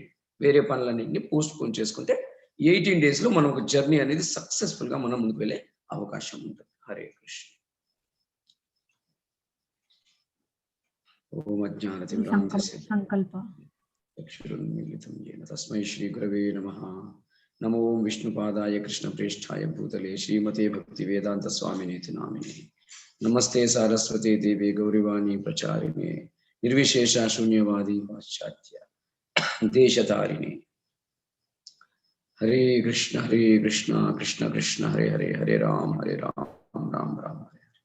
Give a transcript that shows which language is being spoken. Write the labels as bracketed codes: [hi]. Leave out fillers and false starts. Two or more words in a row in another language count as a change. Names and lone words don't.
[te] వేరే పనులన్నింటినీ పోస్ట్ పోన్ చేసుకుంటే 18 days లో మనం ఒక జర్నీ అనేది సక్సెస్ఫుల్ గా మనం ముందుకు వెళ్ళే అవకాశం ఉంటుంది. [sa] హరే కృష్ణ. ఓం అజ్ఞానతిమిరాంధస్య సంకల్ప చక్షురున్మీలితం येन తస్మై శ్రీ గురవే నమః. నమో విష్ణుపాదాయ కృష్ణప్రేష్ఠాయ భూతలే శ్రీమతే భక్తి వేదాంత స్వామినేతి నామినే. నమస్తే సారస్వతే దేవి గౌరవాణి ప్రచారిణే నిర్విశేష శూన్యవాది పాశ్చాత్య దేశతారిణి. హరే కృష్ణ కృష్ణ కృష్ణ హరే హరే, హరే రామ రామ రామ హరే.